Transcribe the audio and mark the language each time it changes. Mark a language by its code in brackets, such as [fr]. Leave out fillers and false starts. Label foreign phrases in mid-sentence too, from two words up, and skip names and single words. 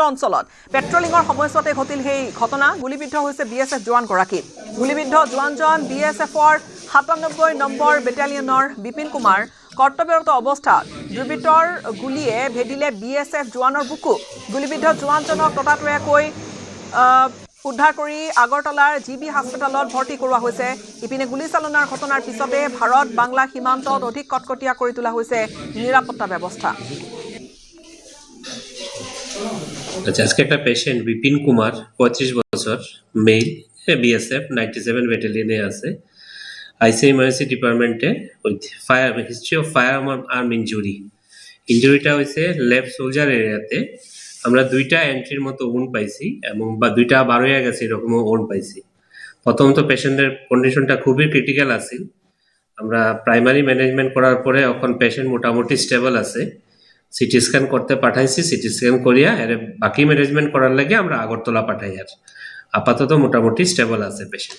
[as] অঞ্চলত পেট্ৰলিঙৰ সময়ছোৱাতে ঘটিল সেই ঘটনা গুলীবিদ্ধ হৈছে বিএছএফ জোৱানগৰাকী গুলীবিদ্ধ জোৱানজন বিএছএফৰ 97 নম্বৰ বেটালিয়নৰ বিপিন কুমাৰ কৰ্তব্যৰত অৱস্থাত দুৰ্বৃত্তৰ গুলীয়ে ভেদিলে বিএছএফ জোৱানৰ বুকু গুলীবিদ্ধ জোৱানজনক ততাতৈয়াকৈ উদ্ধাৰ কৰি আগৰতলাৰ জিবি হাস্পতালত ভৰ্তি কৰোৱা হৈছে ইপিনে গুলীচালনাৰ ঘটনাৰ পিছতে ভাৰত বাংলা সীমান্তত অধিক কটকটীয়া কৰি তোলা হৈছে নিৰাপত্তা ব্যৱস্থা [bn] আজকে একটা পেশেন্ট বিপিন কুমার 35 বছর মেল বিএসএফ 97 ব্যাটালিয়নে আছে আইসি [en] emergency department with fire history of fire arm injury [bn] হয়েছে [en] left soldier area [bn] আমরা দুইটা এন্ট্রির মতো উন্ড পাইছি এবং বা দুইটা বার হয়ে গেছে এরকম উন্ড পাইছি প্রথমত [en] patient condition [bn] খুবই ক্রিটিক্যাল আছিল আমরা [en] primary management [bn] করার পরে এখন পেশেন্ট মোটামুটি স্টেবল আছে [en] CT scan [bn] করতে পাঠাইছি [en] CT scan [bn] করিয়া এর বাকি ম্যানেজমেন্ট করার লাগে আমরা আগরতলা পাঠাই আর আপাতত মোটামুটি স্টেবল আছে পেশেন্ট